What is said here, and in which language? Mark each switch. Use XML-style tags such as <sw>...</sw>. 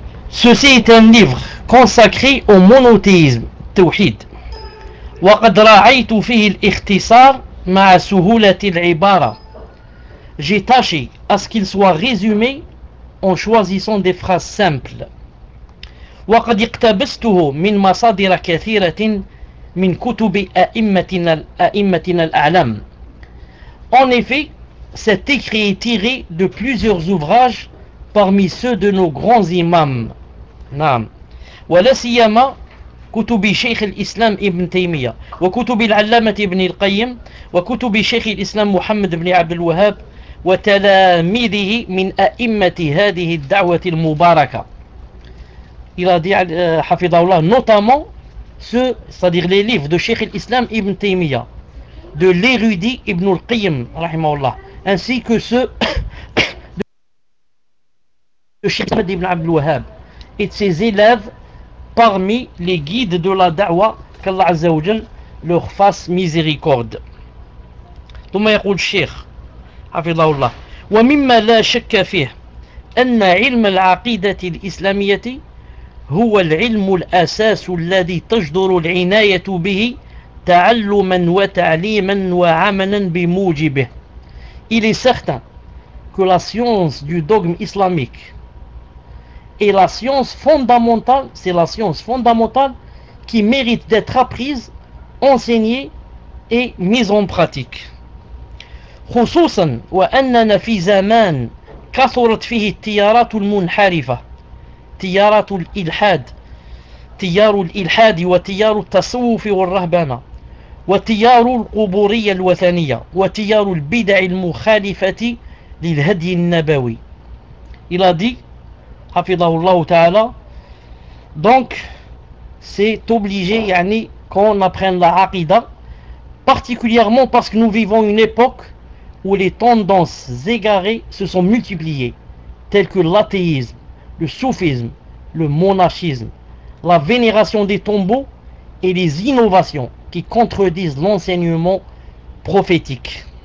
<fr>Ceci est un livre consacré au monothéisme tawhid.</fr> <ar>Wa qad ra'aytu fihi l'ikhtisar ma'a suhulati l'ibara.</ar> <fr>J'ai tâché à ce qu'il soit résumé en choisissant des phrases simples.</fr> <ar>وقد اقتبسته من مصادر كثيرة من كتب أئمتنا الأعلام.</ar> <fr>En effet, cet écrit est tiré de plusieurs ouvrages parmi ceux de nos grands imams.</fr> <ar>نعم. ولا سيما كتب شيخ الإسلام ابن تيمية وكتب العلامة ابن القيم وكتب شيخ الإسلام محمد بن عبد الوهاب وتلاميذه من أئمة هذه الدعوة المباركة.</ar> <fr>Il a dit, Hafidhahullah, notamment ceux, c'est-à-dire les livres de Cheikh al-Islam ibn Taymiyyah, de l'érudit ibn al-Qayyim, rahimahullah, ainsi que ceux de Cheikh Ahmed ibn Abdul Wahhab et de ses élèves parmi les guides de la da'wah, qu'Allah Azza wa Jal leur fasse miséricorde.</fr> <ar>Thumma yaqul Cheikh, Hafidhahullah, wa mimma la shakka fih, anna ilm al-aqidah al-islamiyyah. هو العلم الأساس الذي تجدر العناية به تعلما وتعليما وعملا بموجبه.</ar> <fr>Il est certain que la science du dogme islamique est la science fondamentale, c'est la science fondamentale qui mérite d'être apprise, enseignée et mise en pratique.</fr> <ar>خصوصا وأننا في زمان كثرت فيه التيارات المنحرفة. تيار الإلحاد تيار الإلحاد وتيار التصوف والرهبنة وتيار القبورية الوثنية وتيار البدع المخالفة للهدي النبوي.</ar> <fr>Il a dit,</fr> <ar>حفظه الله تعالى,</ar> <fr>donc c'est obligé, يعني, qu'on apprenne la aqida, particulièrement parce que nous vivons une époque où les tendances égarées se sont multipliées, telles que l'athéisme, le soufisme, le monachisme, la vénération des tombeaux et les innovations qui contredisent l'enseignement prophétique.</fr>